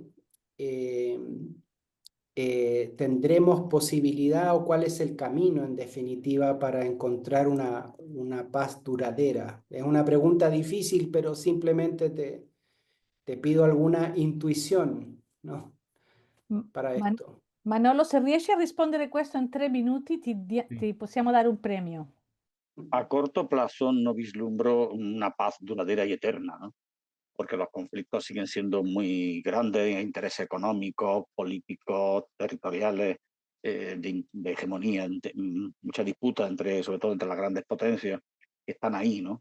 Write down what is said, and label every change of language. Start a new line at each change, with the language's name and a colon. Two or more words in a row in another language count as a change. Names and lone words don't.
Spanish: Eh, ¿Tendremos posibilidad o cuál es el camino en definitiva para encontrar una paz duradera? Es una pregunta difícil, pero simplemente te pido alguna intuizione, no? M- Para Man- esto.
Italian: Manolo, se riesci a rispondere questo in 3 minuti, ti possiamo dare un premio.
Spanish: A corto plazo no vislumbro una paz duradera y eterna, ¿no? Porque los conflictos siguen siendo muy grandes, intereses económicos, políticos, territoriales, de hegemonía, mucha disputa entre, sobre todo entre las grandes potencias, que están ahí, ¿no?